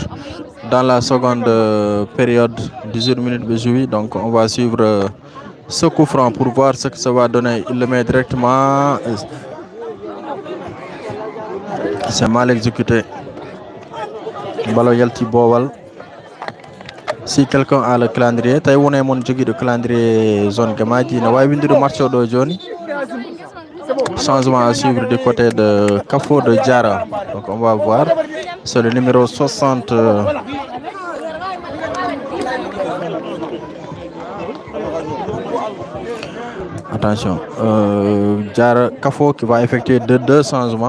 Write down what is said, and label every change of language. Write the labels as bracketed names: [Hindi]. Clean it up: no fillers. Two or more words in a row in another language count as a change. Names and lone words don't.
[French] Dans la seconde période, 18 minutes de jouer. Donc on va suivre ce coup franc pour voir ce que ça va donner. Il le met directement. C'est mal exécuté. [Fula] Balo Yalti Bowal. [French] Si quelqu'un a le calendrier, [Fula] tawi wona mon jogui de calendrier zone Gamaji, ne wawi windude match o ɗo joni. [French] Changement à suivre du côté de Kafo de Diarra. Donc on va voir. C'est le numéro 60. Attention. Diarra Kafo qui va effectuer deux changements.